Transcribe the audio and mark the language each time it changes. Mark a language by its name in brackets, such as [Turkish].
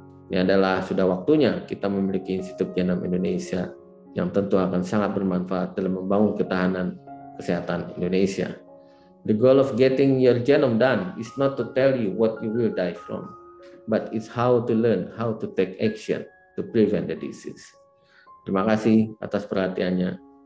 [Indonesian] Ini adalah sudah waktunya kita memiliki Institut Genom Indonesia yang tentu akan sangat bermanfaat dalam membangun ketahanan kesehatan Indonesia. [English] The goal of getting your genome done is not to tell you what you will die from, but it's how to learn how to take action to prevent the disease. [Indonesian] Terima kasih atas perhatiannya.